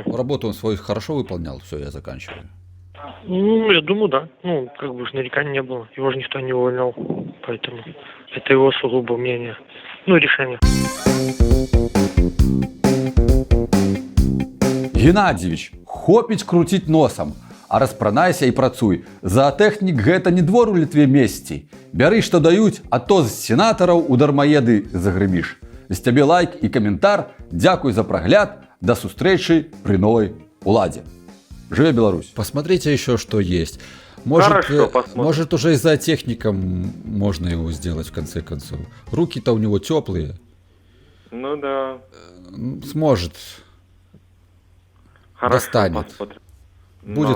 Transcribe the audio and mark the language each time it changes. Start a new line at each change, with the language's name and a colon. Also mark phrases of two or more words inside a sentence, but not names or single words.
Russian: Работу он свою хорошо выполнял, все, я заканчиваю. Ну, я думаю, да. Как бы нареканий не было. Его же никто не увольнял. Поэтому это его сугубо мнение. Решение.
Belarusian: Геннадьевич, хопіць круціць носам, а распранайся і працуй. Заатэхнік гэта не двор у Літве месці. Бяры, што даюць, а то з сенатараў у дармаеды загрыміш. З цябе лайк і каментар. Дзякуй за прагляд. Да сустрэчы пры новай уладзе. Жыве Беларусь!
Russian: Посмотрите еще, что есть. Может, Хорошо, посмотрим. может уже и зоотехником можно его сделать в конце концов. Руки-то у него теплые. Ну да. Сможет. Хорошо, Достанет. посмотрим. Будет